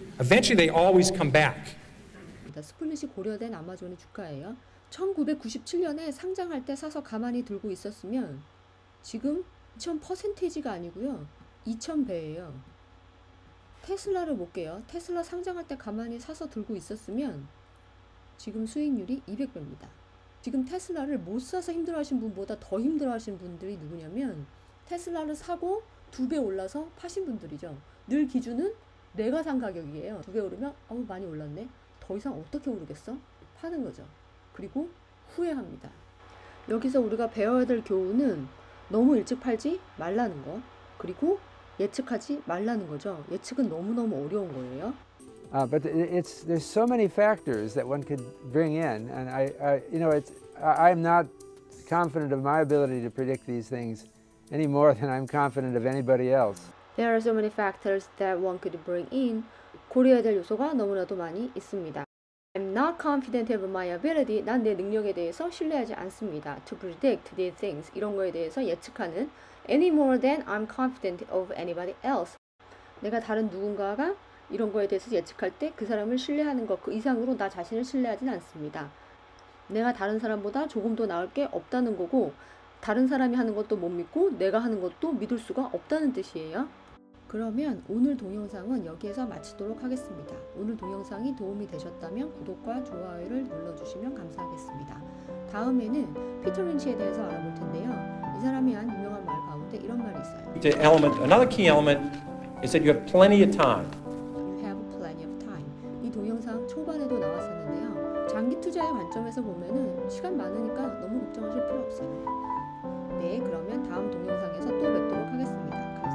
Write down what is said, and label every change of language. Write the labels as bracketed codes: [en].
[en] Eventually they always come back. [ko] 스플릿이 고려된 아마존의 주가예요. 1997년에 상장할 때 사서 가만히 들고 있었으면 지금 2000%가 아니고요. 2000배예요. 테슬라를 볼게요. 테슬라 상장할 때 가만히 사서 들고 있었으면 지금 수익률이 200배입니다. 지금 테슬라를 못 사서 힘들어하신 분보다 더 힘들어하신 분들이 누구냐면 테슬라를 사고 2배 올라서 파신 분들이죠. 늘 기준은 내가 산 가격이에요. 2배 오르면 많이 올랐네. 더 이상 어떻게 오르겠어? 파는 거죠. 그리고 후회합니다. 여기서 우리가 배워야 될 교훈은 너무 일찍 팔지 말라는 거. 그리고 예측하지 말라는 거죠. 예측은 너무너무 어려운 거예요. [en] But there's so many factors that one could bring in, and I'm not confident of my ability to predict these things any more than I'm confident of anybody else. There are so many factors that one could bring in. [ko] 고려해야 될 요소가 너무나도 많이 있습니다. [en] I'm not confident of my ability. [ko] 난 내 능력에 대해서 신뢰하지 않습니다. [en] To predict these things. [ko] 이런 거에 대해서 예측하는 [en] any more than I'm confident of anybody else. [ko] 내가 다른 누군가가 이런 거에 대해서 예측할 때 그 사람을 신뢰하는 것 그 이상으로 나 자신을 신뢰하진 않습니다. 내가 다른 사람보다 조금 더 나을 게 없다는 거고 다른 사람이 하는 것도 못 믿고 내가 하는 것도 믿을 수가 없다는 뜻이에요. 그러면 오늘 동영상은 여기에서 마치도록 하겠습니다. 오늘 동영상이 도움이 되셨다면 구독과 좋아요를 눌러주시면 감사하겠습니다. 다음에는 피터 린치에 대해서 알아볼 텐데요. 이 사람이 한 유명한 말 가운데 이런 말이 있어요. [en] Another key element is that you have plenty of time. You have plenty of time. [ko] 이 동영상 초반에도 나왔었는데요. 장기 투자의 관점에서 보면은 시간 많으니까 너무 걱정하실 필요 없어요. 네, 그러면 다음 동영상에서 또 뵙도록 하겠습니다.